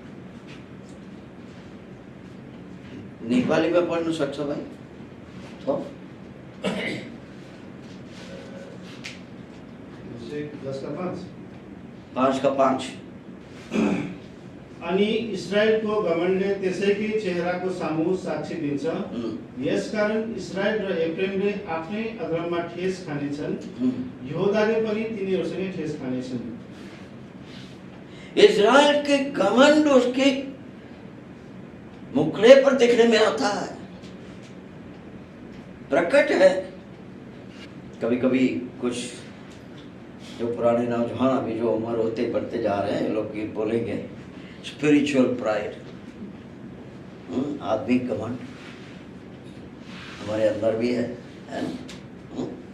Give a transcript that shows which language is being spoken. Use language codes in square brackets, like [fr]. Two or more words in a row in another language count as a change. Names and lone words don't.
[hi] नेपाली में पढ़ना सक्छ भाई तो 5:5 [ne] अनि इस्राएलको घमण्डले त्यसैकै चेहराको सामु साक्षी दिन्छ। यसकारण इस्राएल र एफ्रेमले आफ्नै अधर्ममा ठेस खानेछन्, यहूदाले पनि तिनीहरूसँगै ठेस खानेछन्। [hi] इस्राएल के घमंड उसके मुखड़े पर दिखने में आता है, प्रकट है। कभी कभी कुछ जो पुराने नौजवान अभी जो उम्र होते बढ़ते जा रहे हैं, लोग ये बोलेंगे [en] spiritual pride, [hi] आत्मिक घमंड हमारे अंदर भी है ना?